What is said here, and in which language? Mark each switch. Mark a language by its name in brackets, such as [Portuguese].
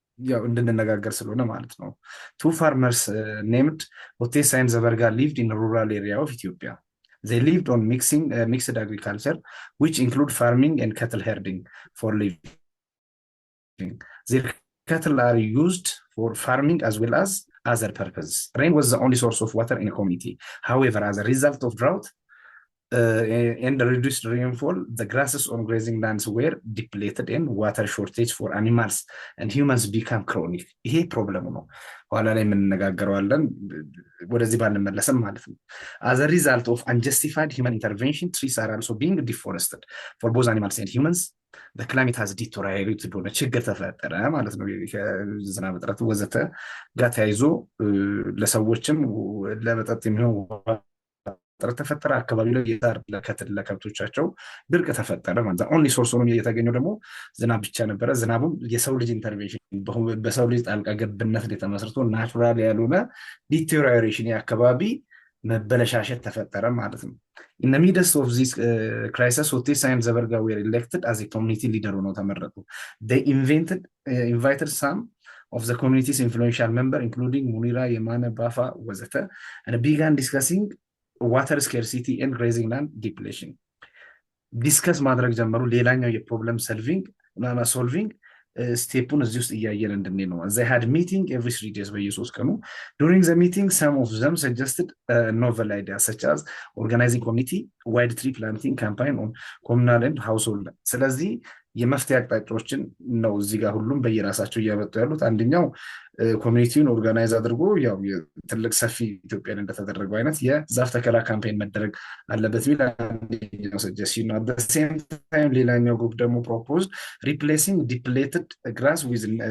[Amharic] ያው እንድንነጋገር ስለሆነ ማለት ነው። [English] ቱ ፋርመርስ ኔምድ ሆቴሳ ኤንድ ዘበርጋ ሊቭድ ኢን ሩራል ኤሪያ ኦፍ ኢትዮጵያ they lived on mixed agriculture which include farming and cattle herding for living. Their cattle are used for farming as well as other purposes. Rain was the only source of water in a community. However, as a result of drought and reduced rainfall, the grasses on grazing lands were depleted and water shortage for animals and humans become chronic. [Amharic] ይሄ ፕሮብለሙ ነው። ኋላ ላይ የምንነጋገረዋለን፣ ወደዚህ ባንመለስም ማለት ነው። [English] As a result of unjustified human intervention, trees are also being deforested for both animals and humans. The climate has deteriorated [Amharic] ሆነ ችግር ተፈጠረ ማለት ነው። ከዝናብ እጥረት ወዘተ ጋር ተያይዞ ለሰዎችም ለመጠጥ የሚሆን ጥረት ተፈጠረ። አካባቢ ላይ የዛር ለከብቶቻቸው ድርቅ ተፈጠረ ማለት ነው። ኦንሊ ሶርስ ሆኖ የተገኘው ደግሞ ዝናብ ብቻ ነበረ። ዝናቡም የሰው ልጅ ኢንተርቬንሽን በሰው ልጅ ጣልቃ ገብነት ላይ ተመስርቶ ናቹራል ያልሆነ ዲቴሪዮሬሽን የአካባቢ መበለሻሸት ተፈጠረ ማለት ነው። [English] in the midst of this crisis, Hoteሳ and ዘበርጋ were elected as a community leader [Amharic] ሆነው ተመረጡ። [English] they invited some of the community's influential member including ሙኒራ የማነ ባፋ ወዘተ and began discussing water scarcity and grazing land depletion. [Amharic] ዲስከስ ማድረግ ጀመሩ። ሌላኛው የፕሮብለም ሶልቪንግ ስቴፑን እዚህ ውስጥ እያየን እንድንሄድ ነው። [English] they had meeting every 3 days [Amharic] በየሶስት ቀኑ። [English] during the meeting some of them suggested novel ideas such as organizing community wide tree planting campaign on communal and household. [Amharic] ስለዚህ የመፍትሄ አቅጣጫዎችን ነው እዚህ ጋር ሁሉም በየራሳቸው እያመጡ ያሉት። አንደኛው ኮሚኒቲውን ኦርጋናይዝ አድርጎ ያው ትልቅ ሰፊ ኢትዮጵያን እንደተደረገው አይነት የዛፍ ተከላ ካምፔን መደረግ አለበት ቢል አንደኛው ሰጀስሽን ነው። [English] at the same time [Amharic] ሌላኛው ግሩፕ ደግሞ ፕሮፖዝድ [English] replacing depleted grass with